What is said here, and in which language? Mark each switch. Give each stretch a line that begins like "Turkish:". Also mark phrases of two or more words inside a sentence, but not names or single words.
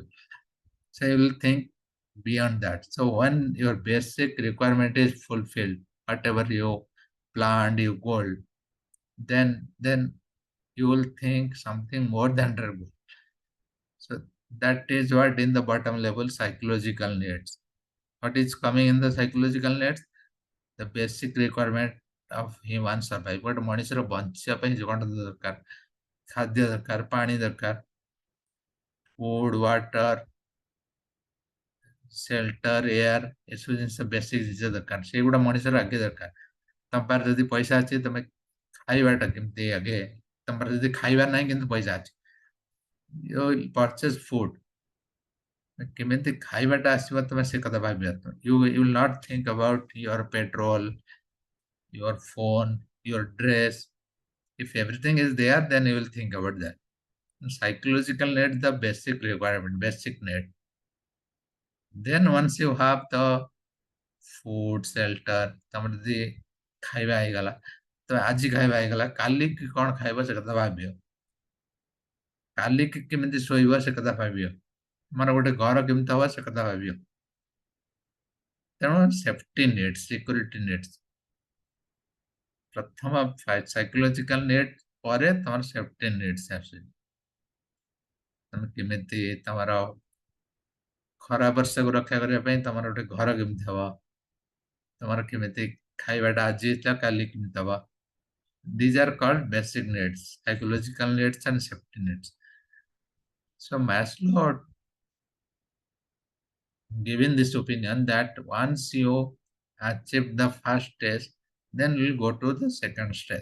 English: So you will think beyond that. So when your basic requirement is fulfilled, whatever you planned, you goal, then you will think something more than their goal. So that is what in the bottom level psychological needs. What is coming in the psychological needs? The basic requirement of human survival.
Odia: But ମଣିଷର ବଞ୍ଚିବା ପାଇଁ ଜୀବନ ଦରକାର, ଖାଦ୍ୟ ଦରକାର, ପାଣି ଦରକାର,
English: food, water, shelter, air,
Odia: ଏସବୁ ଜିନିଷ ବେସିକ ଜିନିଷ ଦରକାର, ସେଇଗୁଡ଼ା ମଣିଷର ଆଗେ ଦରକାର। ତମ ପାଖରେ ଯଦି ପଇସା ଅଛି ତମେ ଖାଇବାଟା କେମିତି ଆଗେ, ତମ ପାଖରେ ଯଦି ଖାଇବା ନାହିଁ କିନ୍ତୁ ପଇସା ଅଛି,
English: you will purchase food,
Odia: କେମିତି ଖାଇବାଟା ଆସିବ ତମେ ସେ କଥା ଭାବିବା।
English: You will not think about your petrol, your phone, your dress, If everything is there, then you will think about that. Psychological need, the basic requirement, basic need. Then once you have the food, shelter,
Odia: ତମର ଯଦି ଖାଇବା ହେଇଗଲା, ତ ଆଜି ଖାଇବା ହେଇଗଲା, କାଲି କି କଣ ଖାଇବ ସେ କଥା ଭାବିବ। କାଲି କି କେମିତି ଶୋଇବ ସେ କଥା ଭାବିବ। ତମର ଗୋଟେ ଘର କେମିତି ହବ ସେ କଥା ଭାବିବ। ତେଣୁ
English: safety needs, security needs.
Odia: ପ୍ରଥମ
English: psychological need
Odia: ପରେ ତମର
English: safety needs
Odia: ଆସୁଛି। ତମେ କେମିତି ତମର ଖରା ବର୍ଷାକୁ ରକ୍ଷା କରିବା ପାଇଁ ତମର ଗୋଟେ ଘର କେମିତି ହବ, ତମର କେମିତି ଖାଇବାଟା ଆଜି ହେଇଥିଲା କାଲି କେମିତି ହବ।
English: These are called basic needs, psychological needs and safety needs. So Maslow given this opinion that once you achieve the first stage, then we'll go to the second stage.